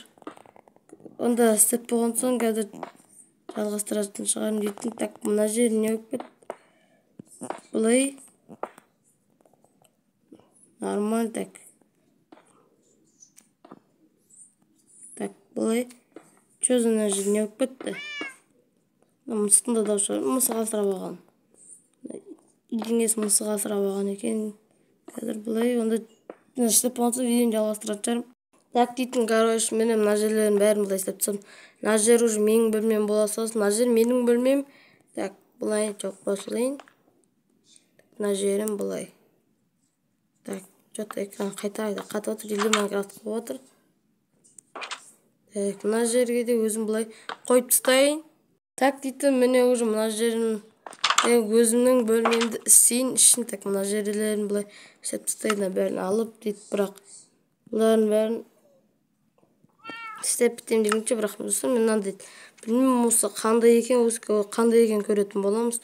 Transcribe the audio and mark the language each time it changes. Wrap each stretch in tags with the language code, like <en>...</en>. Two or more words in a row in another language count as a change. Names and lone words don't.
<kk>Онда істеп болған соң қазір жалғастыратын шығарым дейтін. Так, мына жері не болып кетті? Былай.</kk> <ru>Нормально, так.</ru> <kk>Так, былай.</kk> <ru>Что за</ru> <kk>мына жері не болып кетті? Мысықтың да дауысы шығар. Мысық асырап алған. Үйдеңесі мысық асырап алған екен. Қазір былай, онда істеп болған соң видеоны жалғастыратын шығарым. Так дейтін, короче, мен мына жерлерін бәрін былай істеп тастадым. Мына жер уже менің бөлмем бола салсын. Мына жер менің бөлмем. Так, былай жоқ қосылайын. Мына жерім былай.</kk> <ru>Так, что-то</ru> <kk>экран қайта қатып отыр. Елде Майнкрафт қойып отыр. Так, мына жерге де өзім былай қойып тастайын. Так дейтін, міне уже мына жерін өзімнің бөлмемді істейін үшін. Так, мына жерлерін былай істеп тастайын, бәрін алып дейді, бірақ бұларын бәрін істеп бітем дегенше, бірақ достар, мен мынандай білмеймін, осы қандай екен, қандай екен көретін боламыз.</kk>